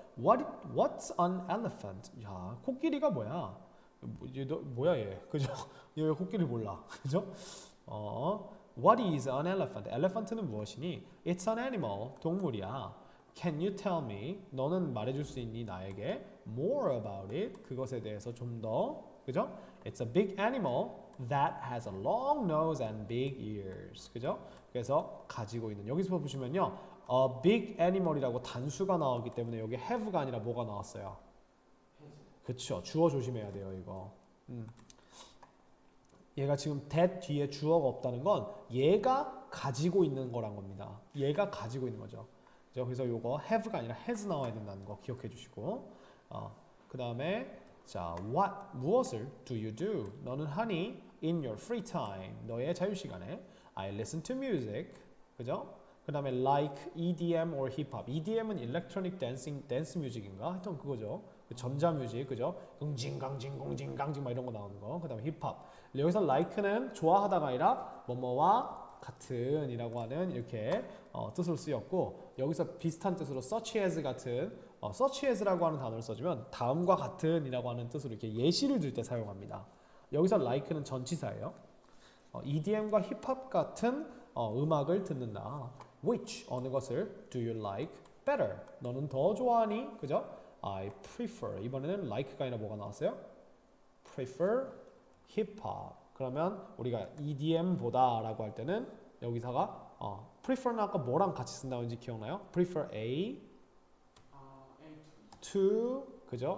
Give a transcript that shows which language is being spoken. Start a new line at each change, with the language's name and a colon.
English: What's an elephant?
Korean: 야, 코끼리가 뭐야? 뭐야 얘? 그죠? 얘 왜 코끼리 몰라? 그죠?
English: What is an elephant?
Korean: elephant는 무엇이니?
English: It's an animal.
Korean: 동물이야.
English: Can you tell me?
Korean: 너는 말해줄 수 있니 나에게?
English: More about it.
Korean: 그것에 대해서 좀 더. 그죠?
English: It's a big animal that has a long nose and big ears.
Korean: 그죠? 그래서 가지고 있는. 여기서 보시면요. A big animal이라고 단수가 나오기 때문에 여기 have가 아니라 뭐가 나왔어요? 그쵸. 주어 조심해야 돼요, 이거. 얘가 지금 that 뒤에 주어가 없다는 건 얘가 가지고 있는 거란 겁니다. 얘가 가지고 있는 거죠. 그래서 요거 have가 아니라 has 나와야 된다는 거 기억해 주시고. 그 다음에 자, 무엇을
English: do you do?
Korean: 너는 하니
English: in your free time.
Korean: 너의 자유 시간에
English: I listen to music.
Korean: 그죠? 그 다음에
English: like EDM or hip hop.
Korean: EDM은
English: electronic dancing, dance music
Korean: 인가? 하여튼 그거죠. 그 전자 뮤직, 그죠? 응징강징, 공징강징 막 이런 거 나오는 거. 그 다음에 힙합. 여기서 like는 좋아하다가 아니라 뭐뭐와 같은이라고 하는 이렇게 뜻으로 쓰였고, 여기서 비슷한 뜻으로
English: such as
Korean: 같은 such as라고 하는 단어를 써주면 다음과 같은이라고 하는 뜻으로 이렇게 예시를 들 때 사용합니다. 여기서 like는 전치사예요. EDM과 힙합 같은 음악을 듣는다.
English: Which
Korean: 어느 것을
English: do you like better?
Korean: 너는 더 좋아하니? 그죠?
English: I prefer.
Korean: 이번에는 like가 아니라 뭐가 나왔어요?
English: prefer hip hop.
Korean: 그러면 우리가 EDM보다라고 할 때는 여기서가 prefer는 아까 뭐랑 같이 쓴다는지 기억나요? prefer A to 그죠?